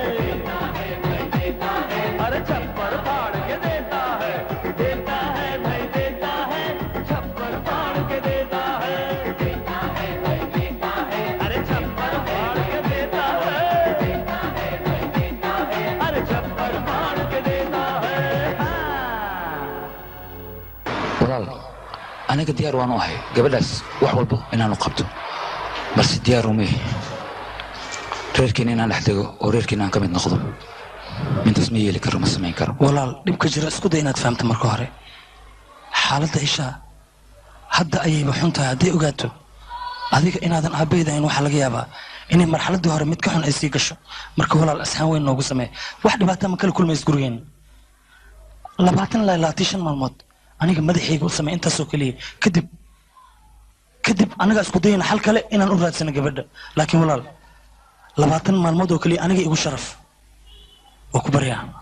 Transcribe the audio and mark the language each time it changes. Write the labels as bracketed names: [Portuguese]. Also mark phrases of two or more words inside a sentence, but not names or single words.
[Hindi] अरे छप्पर फाड़ के देता है भाई देता है छप्पर फाड़ के देता है अरे छप्पर फाड़ के देता है अरे छप्पर फाड़ के देता है [Somali] walaal aniga diyaar waan u ahay gabadhaas wax walba inaanu qabto balse diyaar uma ihi reerkiina inaan dhex dego oo reerkiina aan ka mid noqdo mintaas ma yeeli karo ma samayn karo walaal dhibka jira isku day inaad fahamto marka hore xaaladda isha hadda ayayba xun tahay hadday ogaato adiga inaadan aabbaydahayn waxaa laga yaabaa inay marxaladdii hore mid ka xun ay sii gasho marka walaal asxaan weyn noogu samee wax dhibaata ma kala kulmays gurigeen 20 ilaa 25 maalmood aniga madaxayga u sameey intaasoo kaliya kadib anaga isku dayna xal kale inaan u raadsano gabadha laakiin walaal 20 maalmood oo kaliya aniga igu sharaf waa ku baryaa